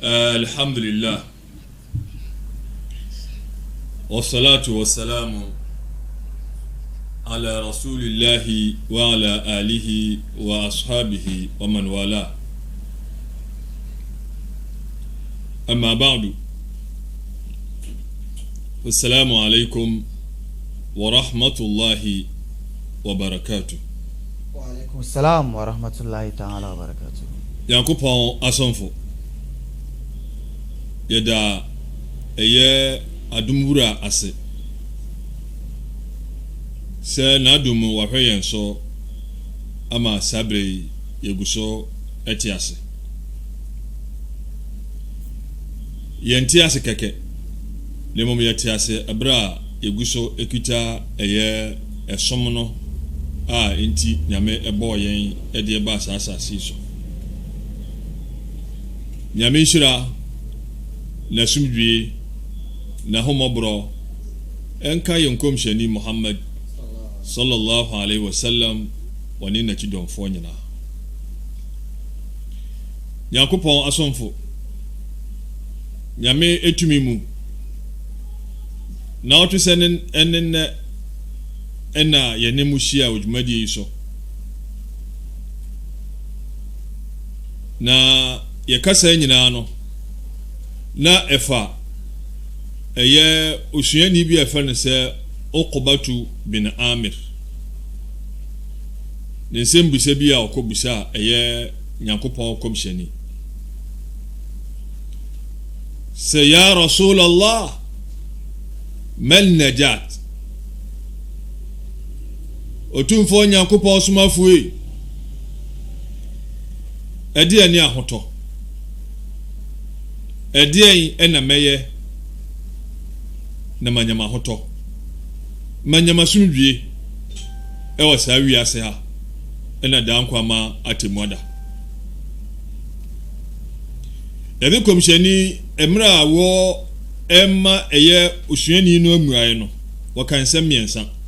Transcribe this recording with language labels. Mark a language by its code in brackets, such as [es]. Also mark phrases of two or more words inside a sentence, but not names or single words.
[ar] الحمد لله والصلاة والسلام على رسول الله وعلى آله وأصحابه ومن والاه أما بعد السلام عليكم ورحمة الله وبركاته. وعليكم السلام ورحمة الله تعالى وبركاته. [ak] Yankopɔn asɔmfo yɛda ɛyɛ adumwura ase sɛ n'adum wahwɛ yɛn so ama sabre yɛgu so ɛte ase yɛnte ase kɛkɛ ne mmom yɛte ase ɛberɛ a yɛgu so ekuta ɛyɛ ɛsom no a enti nyame ɛbɔɔ yɛn ɛde ɛba asase so nyame nhyira na sumdwie na homɔborɔ ɛnka yɛn kɔmhyɛni Muhammad [ar] صلى الله عليه وسلم [ak] wɔne n'akyidɔmfoɔ nyinaa Nyankopɔn asɔmfo nyame etumi mu na ɔtwe sɛ ɛnɛ ɛna yɛne mu hyia odwumadie yi so na yɛkasa nyinaa no na ɛfa ɛyɛ osuani bi ɛfɛ no sɛ Uqbatu bin Amir ne nsɛm bisa bi a ɔkɔbisa ɛyɛ Nyankopɔn kɔmhyɛni sɛ [ar] يا رسول الله ما النجاة [ak] otumfo Nyankopɔn somafoe ɛdeɛ ne ahotɔ ɛdeɛ ɛna mɛyɛ na manyama ahotɔ manyama sumdwie ɛwɔ saa wiase ha ɛna dankwama atemuada ɛde kɔmhyɛni ɛmmerɛ a wɔ ɛma ɛyɛ osuani no amuaeɛ no wɔka nsɛm mmiɛnsa